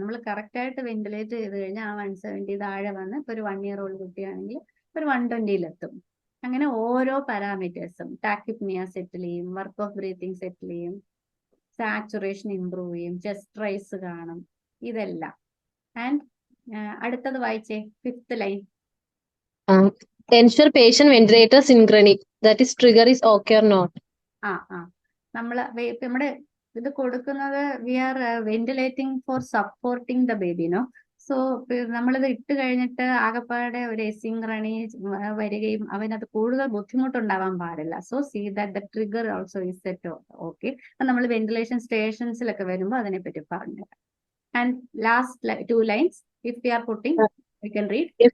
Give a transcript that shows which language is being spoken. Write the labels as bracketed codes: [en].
[ml] നമ്മൾ കറക്റ്റ് ആയിട്ട് വെന്റിലേറ്റ് ചെയ്ത് കഴിഞ്ഞാൽ ആ 170 താഴെ വന്ന് ഇപ്പൊ ഒരു 1 year old കുട്ടിയാണെങ്കിൽ ഒരു 120-ലെത്തും. അങ്ങനെ ഓരോ പാരാമീറ്റേഴ്സും ടാക്കിപ്നിയ സെറ്റിൽ ചെയ്യും, വർക്ക് ഓഫ് ബ്രീത്തിങ് സെറ്റിൽ ചെയ്യും, സാച്ചുറേഷൻ ഇംപ്രൂവ് ചെയ്യും, ചെസ്റ്റ് റൈസ് കാണും, ഇതെല്ലാം. ആൻഡ് അടുത്തത് വായിച്ചേ, 5th line. [en] Ensure patient ventilator synchrony, that is trigger is okay or not. [ml] നമ്മള് നമ്മുടെ ഇത് കൊടുക്കുന്നത് [en] We are ventilating for supporting the baby, no. [ml] So നമ്മളിത് ഇട്ട് കഴിഞ്ഞിട്ട് ആകപ്പാടെ ഒരു എസിൻക്രണി വരികയും അവനത് കൂടുതൽ ബുദ്ധിമുട്ടുണ്ടാവാൻ പാടില്ല. [en] So see that the trigger also is set okay. [ml] നമ്മൾ വെന്റിലേഷൻ സ്റ്റേഷൻസിലൊക്കെ വരുമ്പോൾ അതിനെപ്പറ്റി പറഞ്ഞുതരാം. [en] And last 2 lines, if we are putting, we can read.